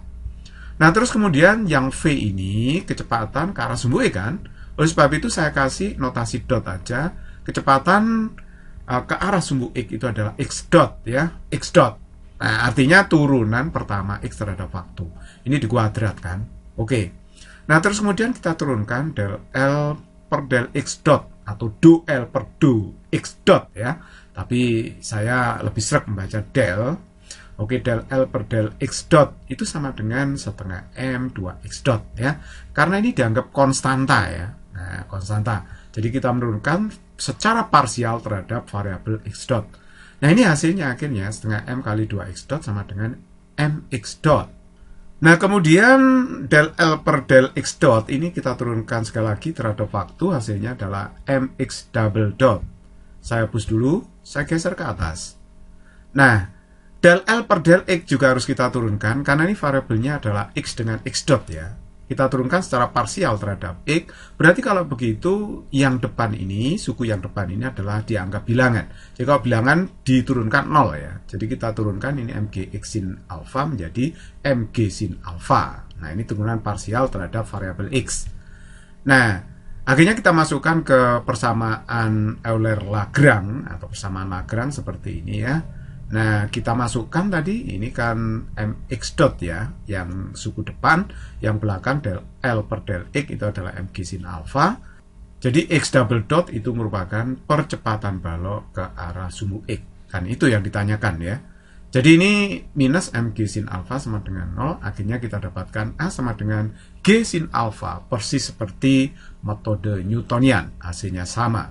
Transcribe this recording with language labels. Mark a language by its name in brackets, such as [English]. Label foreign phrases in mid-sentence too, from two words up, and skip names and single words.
[Indonesian] Nah, terus kemudian yang V ini kecepatan ke arah sumbu X kan. Oleh sebab itu saya kasih notasi dot aja. Kecepatan ke arah sumbu X itu adalah X dot ya. X dot. Nah, artinya turunan pertama X terhadap waktu. Ini dikuadrat kan. Oke. Nah, terus kemudian kita turunkan del L per del X dot atau do L per do X dot ya. Tapi saya lebih sering membaca del. Oke, del L per del X dot itu sama dengan setengah M 2X dot ya. Karena ini dianggap konstanta ya. Nah, konstanta. Jadi kita menurunkan secara parsial terhadap variabel X dot. Nah, ini hasilnya akhirnya setengah M kali 2X dot sama dengan MX dot. Nah, kemudian del L per del X dot ini kita turunkan sekali lagi terhadap waktu, hasilnya adalah MX [English] double dot. [Indonesian] Saya hapus dulu, saya geser ke atas. Nah, del L per del X juga harus kita turunkan, karena ini variabelnya adalah X dengan X dot ya. Kita turunkan secara parsial terhadap X, berarti kalau begitu yang depan ini, suku yang depan ini adalah dianggap bilangan. Jadi kalau bilangan diturunkan 0 ya. Jadi kita turunkan ini MGX sin alpha menjadi MG sin alpha. Nah, ini turunan parsial terhadap variabel X. Nah, akhirnya kita masukkan ke persamaan Euler-Lagrange atau persamaan Lagrange seperti ini ya. Nah, kita masukkan tadi, ini kan mx dot ya, yang suku depan, yang belakang del L per del X itu adalah mg sin alpha. Jadi X [English] double dot [Indonesian] itu merupakan percepatan balok ke arah sumbu X. Kan itu yang ditanyakan ya. Jadi ini minus mg sin alfa sama dengan 0, akhirnya kita dapatkan A sama dengan G sin alfa, persis seperti metode Newtonian, hasilnya sama.